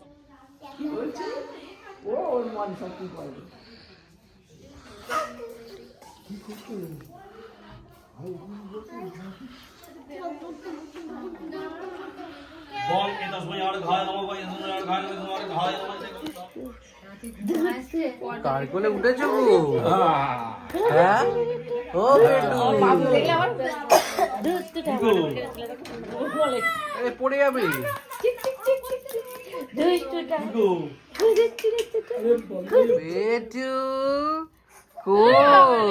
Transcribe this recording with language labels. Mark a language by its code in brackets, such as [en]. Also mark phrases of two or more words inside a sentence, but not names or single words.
[sa] बोल एतस्मै अर्घाय नमः वै एतस्मै अर्घाय नमः एतस्मै अर्घाय नमः। [bn] কার কোলে উঠেছো গো? হ্যাঁ ও বেটু, এ পড়ে যাবে। বেটু কই?